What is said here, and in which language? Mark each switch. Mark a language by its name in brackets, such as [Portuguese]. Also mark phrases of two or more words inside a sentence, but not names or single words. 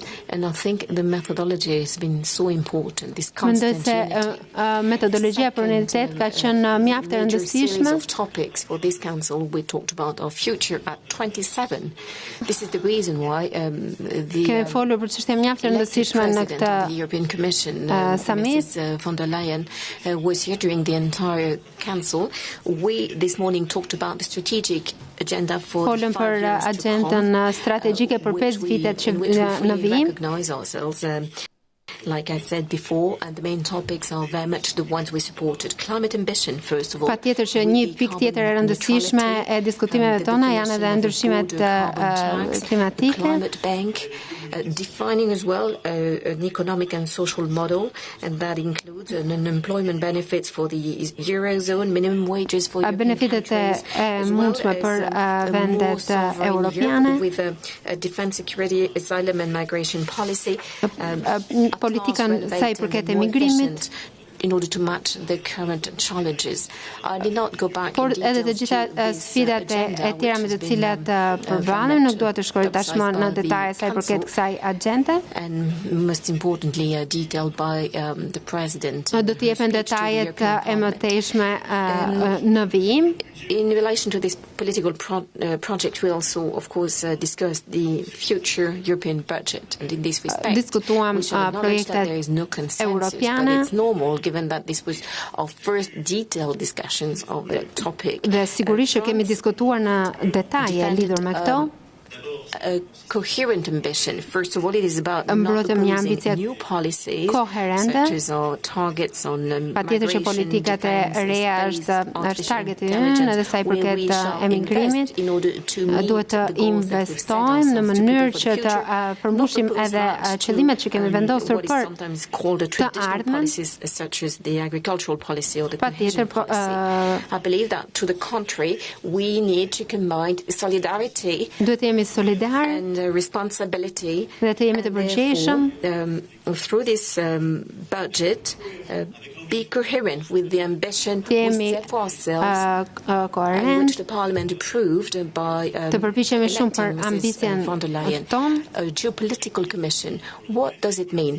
[English] And I think the methodology has been so important. This constant unity. [Albanian] Metodologjia për unitet ka qenë mjaft e rëndësishme. [English] Of topics for this council, we talked about our future at 27. This is the reason why [Albanian] Kemi folur për çështje mjaft e rëndësishme në këtë [English] European Commission, summit. Mrs. von der Leyen, was here during the entire council. We this morning talked about the strategic agenda for [Albanian] folëm për agendën strategjike për 5 vitet që në vijim. [English] Like I said before, and the main topics are very much the ones we supported. Climate ambition, first of all. [Albanian] Patjetër që një pikë tjetër e rëndësishme e diskutimeve tona janë edhe ndryshimet klimatike. [English] Climate bank, defining as well an economic and social model, and that includes unemployment benefits for the Eurozone, minimum wages for [Albanian] benefitet e mundshme për vendet europiane, [English] with a defense, security, asylum and migration policy. [Albanian] Politikën sa i përket emigrimit, [English] in order to match the current challenges. I did not go back [Albanian] por edhe të gjitha sfidat e tjera me të cilat përballen, nuk dua të shkoj tashmë në detaje sa i përket kësaj agjende. [English] And most importantly, detailed by the president. [Albanian] Do të jepen detajet e mëtejshme në vijim. [English] In relation to this political project, we also, of course, discussed the future European budget, and in this respect, [Albanian] diskutuam [English] we should acknowledge that there is no consensus, but it's normal given that this was our first detailed discussions of the topic. [Albanian] Dhe sigurisht që kemi diskutuar në detaje lidhur me këto. [English] a coherent ambition. First of all, it is about not proposing new policies, such as our targets on migration, [Albanian] emigrimit, duhet të investojmë në mënyrë që të përmbushim edhe qëllimet që kemi vendosur për të ardhmen. Patjetër, [English] I believe that to the contrary, we need to combine solidarity and responsibility, [Albanian] dhe të jemi të përgjegjshëm [English] through this budget. Be coherent with the ambition we set for ourselves, and which the Parliament approved by electing Mrs. von der Leyen. A geopolitical commission. What does it mean?